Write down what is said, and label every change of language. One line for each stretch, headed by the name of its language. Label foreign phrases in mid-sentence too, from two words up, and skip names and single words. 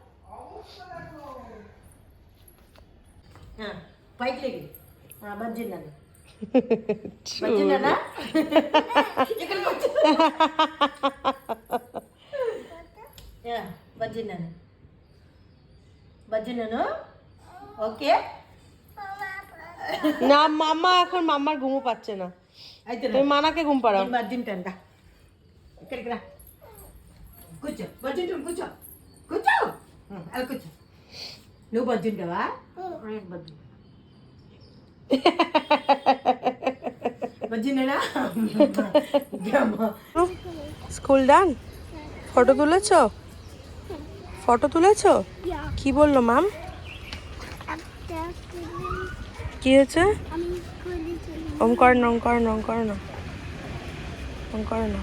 Bangla: হ্যাঁ বাইক লেগে বাজছে না বাজছে না এখানে বাজছে হ্যাঁ বাজছে না ওকে। না মাম্মা এখন মাম্মার ঘুমও পাচ্ছে না,
Telugu: అయితే
Bangla: তুমি মানাকে ঘুম পাড়াও।
Telugu: బజ్జింటంట ఇక్కడికి రా కూర్చో బజ్జింటు కూర్చో కూర్చో అలా కూర్చో నువ్వు బజ్జింటావా నేను బజ్జి బజ్జిండేనా
English: school done?
Bangla: ফটো তুলেছো? ফটো তুলেছো? কি বললো ম্যাম? কি হয়েছে? ওম করে না, ওম করে না, ওম করে না, ওম করে না।